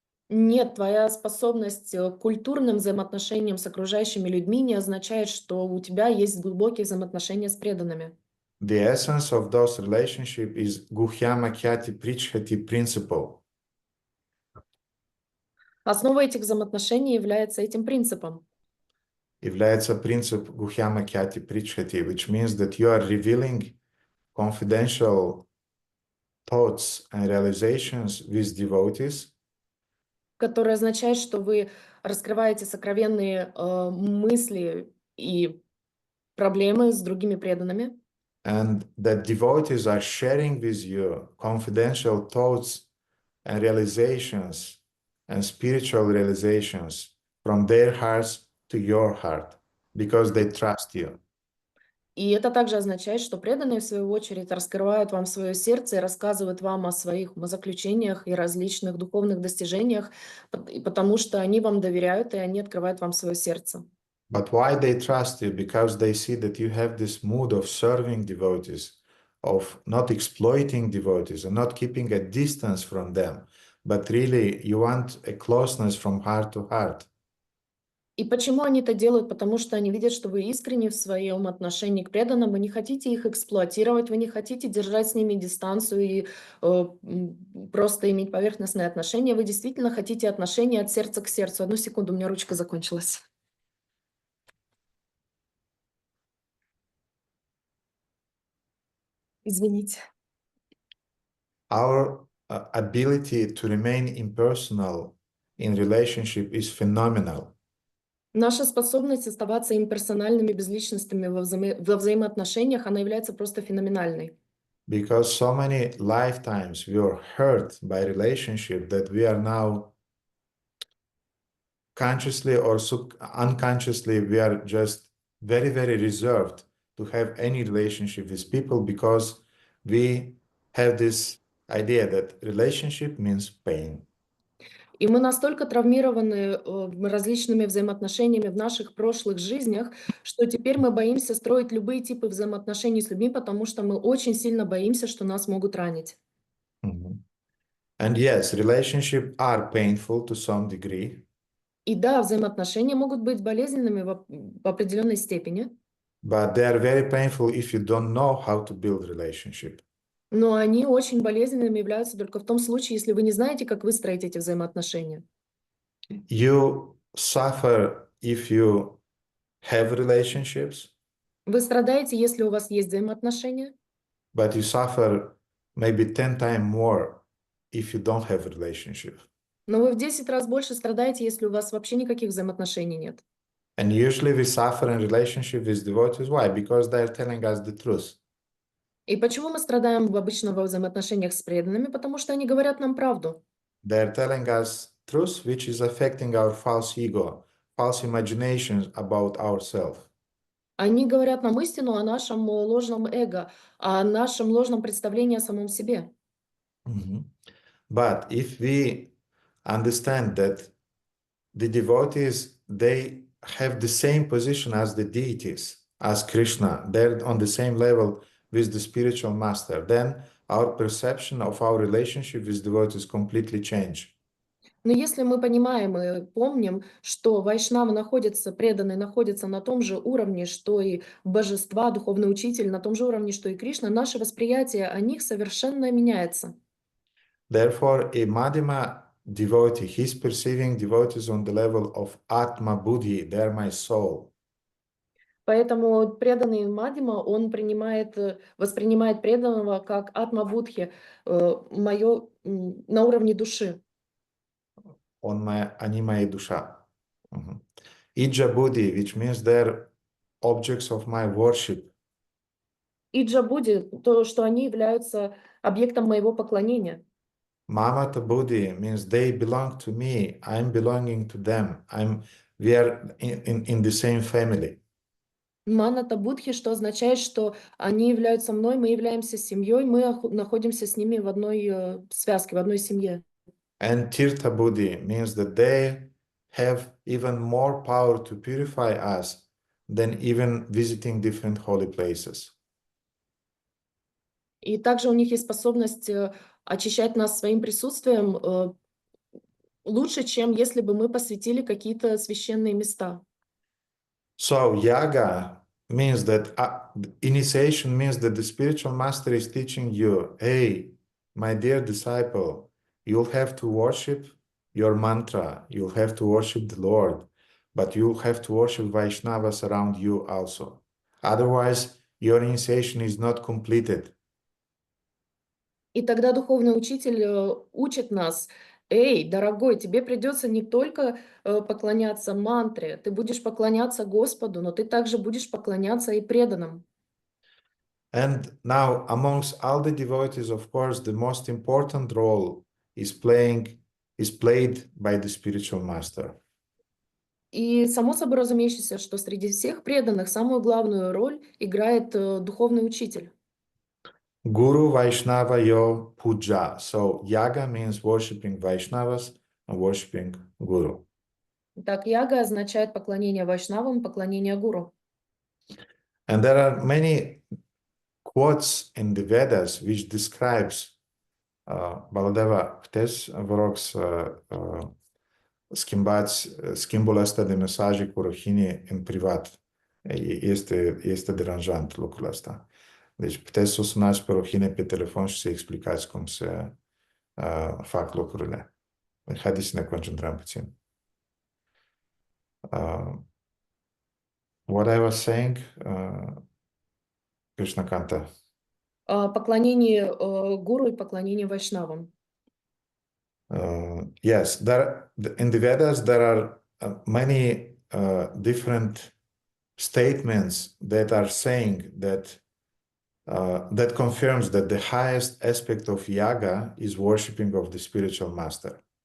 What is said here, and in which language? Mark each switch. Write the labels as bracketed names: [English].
[Russian] Нет, твоя способность к культурным взаимоотношениям с окружающими людьми не означает, что у тебя есть глубокие взаимоотношения с преданными. [English] The essence of those relationships is Guhyama Khyati Prichhati principle. [Russian] Основой этих взаимоотношений является этим принципом. Является принцип [English] Guhyama Khyati Prichhati, which means that you are revealing confidential thoughts and realizations with devotees. [Russian] Который означает, что вы раскрываете сокровенные мысли и проблемы с другими преданными. [English] And that devotees are sharing with you confidential thoughts and realizations and spiritual realizations from their hearts to your heart, because they trust you. [Russian] И это также означает, что преданные, в свою очередь, раскрывают вам свое сердце и рассказывают вам о своих умозаключениях и различных духовных достижениях, потому что они вам доверяют, и они открывают вам свое сердце. [English] But why they trust you? Because they see that you have this mood of serving devotees, of not exploiting devotees and not keeping a distance from them, but really you want a closeness from heart to heart. [Russian] И почему они это делают? Потому что они видят, что вы искренне в своем отношении к преданным, вы не хотите их эксплуатировать, вы не хотите держать с ними дистанцию и просто иметь поверхностные отношения, вы действительно хотите отношения от сердца к сердцу. Одну секунду, у меня ручка закончилась. Извините. [English] Our ability to remain impersonal in relationship is phenomenal. [Russian] Наша способность оставаться имперсональными, безличностными во взаимоотношениях, она является просто феноменальной. [English] Because so many lifetimes we are hurt by relationship that we are now consciously or unconsciously, we are just very, very reserved to have any relationship with people because we have this idea that relationship means pain. [Russian] И мы настолько травмированы различными взаимоотношениями в наших прошлых жизнях, что теперь мы боимся строить любые типы взаимоотношений с людьми, потому что мы очень сильно боимся, что нас могут ранить. [English] And yes, relationships are painful to some degree. [Russian] И да, взаимоотношения могут быть болезненными в определенной степени, [English] But they are very painful if you don't know how to build relationship. [Russian] но они очень болезненными являются только в том случае, если вы не знаете, как выстроить эти взаимоотношения. [English] You suffer if you have relationships, [Russian] Вы страдаете, если у вас есть взаимоотношения, [English] but you suffer maybe 10 times more if you don't have a relationship. [Russian] но вы в 10 раз больше страдаете, если у вас вообще никаких взаимоотношений нет. [English] And usually we suffer in relationship with devotees. Why? Because they are telling us the truth. [Russian] И почему мы страдаем обычно во взаимоотношениях с преданными? Потому что они говорят нам правду. [English] They are telling us truth which is affecting our false ego, false imaginations about ourselves. [Russian] Они говорят нам истину о нашем ложном эго, о нашем ложном представлении о самом себе. [English] But if we understand that the devotees, they have the same position as the deities, as Krishna, they're on the same level with the spiritual master, then our perception of our relationship with devotees completely change. [Russian] Но если мы понимаем и помним, что вайшнавы находятся, преданные находятся на том же уровне, что и божества, духовный учитель, на том же уровне, что и Кришна, наше восприятие о них совершенно меняется. [English] Therefore, a Madhyama devotee, he's perceiving devotees on the level of Atma Buddhi, they're my soul. [Russian] Поэтому преданный Мадхима, он воспринимает преданного как атма-будхи, на уровне души. Они моя душа. [English] Ija Buddhi, which means they're objects of my worship. [Russian] Иджа Будди, то, что они являются объектом моего поклонения. [English] Mamata Buddhi means they belong to me, I'm belonging to them, we are in the same family. [Russian] Маната Будхи, что означает, что они являются мной, мы являемся семьей, мы находимся с ними в одной связке, в одной семье. [English] And Tirtha Buddhi means that they have even more power to purify us than even visiting different holy places. [Russian] И также у них есть способность очищать нас своим присутствием лучше, чем если бы мы посвятили какие-то священные места. [English] So yaga means that initiation means that the spiritual master is teaching you, hey, my dear disciple, you'll have to worship your mantra, you'll have to worship the Lord, but you'll have to worship Vaishnavas around you also. Otherwise, your initiation is not completed. [Russian] И тогда духовный учитель учит нас: эй, дорогой, тебе придется не только поклоняться мантре, ты будешь поклоняться Господу, но ты также будешь поклоняться и преданным. [English] And now, amongst all the devotees, of course, the most important role is played by the spiritual master. [Russian] И само собой разумеющееся, что среди всех преданных самую главную роль играет духовный учитель. [Sanskrit] Guru Vaishnava Yo Puja. [English] So yaga means worshipping Vaishnavas and worshipping Guru. [Russian] Так, яга означает поклонение вайшнавам, поклонение гуру. [English] And there are many quotes in the Vedas which describes Baladeva, [Romanian] puteți, vă rog, să schimbați schimbul ăsta de mesaje cu Rohini în privat. Este deranjant lucrul ăsta. Deci puteți să o sunați pe Rohini pe telefon și să explicați cum se fac lucrurile. Haideți să ne concentrăm puțin. [English] What I was saying, Krishna Kanta. [Russian] Поклонение гуру и поклонение вайшнавам. [English] Yes, in the Vedas there are many different statements that are saying that that confirms that the highest aspect of yaga is worshipping of the spiritual master.